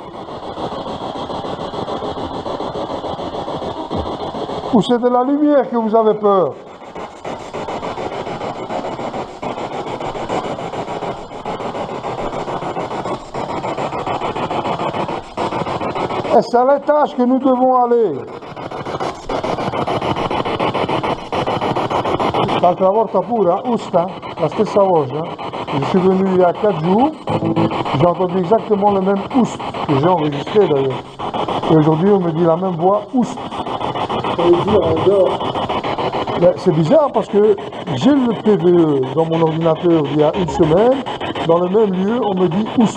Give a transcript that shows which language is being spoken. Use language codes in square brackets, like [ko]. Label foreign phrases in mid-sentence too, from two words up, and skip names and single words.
[fr] Ou c'est de la lumière que vous avez peur? Et c'est à l'étage que nous devons aller. [it] L'altra volta pure, Usta, la stessa voce. [fr] Je suis venu il y a 4 jours, j'ai entendu exactement le même Oust, que j'ai enregistré d'ailleurs. Et aujourd'hui on me dit la même voix, Oust. Ça veut dire en dehors. C'est bizarre parce que j'ai le PVE dans mon ordinateur il y a une semaine, dans le même lieu on me dit Oust.